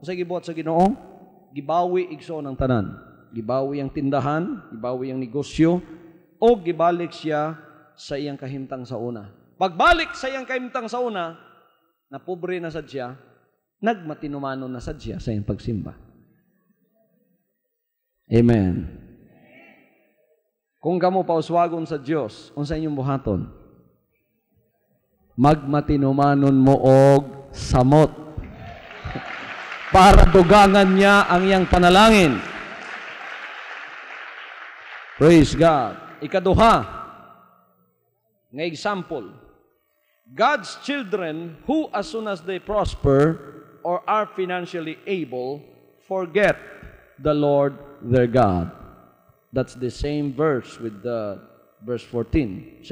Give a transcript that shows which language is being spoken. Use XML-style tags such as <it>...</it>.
<ceb>Sa gibuhat sa Ginoo, gibawi igsoon ang tanan. Gibawi ang tindahan, gibawi ang negosyo, o gibalik siya sa iyang kahimtang sa una. Pagbalik sa iyang kahimtang sa una, na pobre na sad siya, nagmatinumanon na sad siya sa iyang pagsimba. Amen. Kung kamo pauswagon sa Dios, unsa inyong buhaton? Magmatinumanon mo og samot. Para dugangan niya ang iyang panalangin.</ceb> <en>Praise God.</en> <ceb>Ikaduha, nga</ceb> <en>example, God's children who as soon as they prosper or are financially able, forget the Lord their God. That's the same verse with the verse 14.</en>